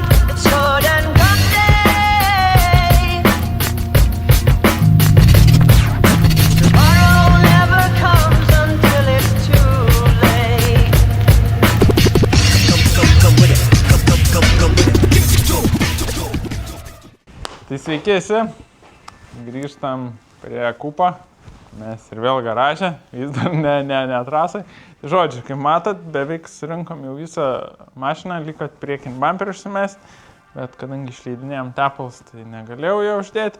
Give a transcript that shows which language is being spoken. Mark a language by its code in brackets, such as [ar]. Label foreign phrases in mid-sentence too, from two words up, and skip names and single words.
[en] It's sword and gun day. Tomorrow never comes until it's too late. Come with it. Come with it. [lt] Tai sveiki visi, grįžtam prie kupo, mes ir vėl garaže, vis dar ne trasai. Tai žodžiu, kaip matot, beveik surinkom jau visą mašiną, liko priekinį bumperį užsimesti, bet kadangi išleidinėjom tepalus, tai negalėjau jo uždėti.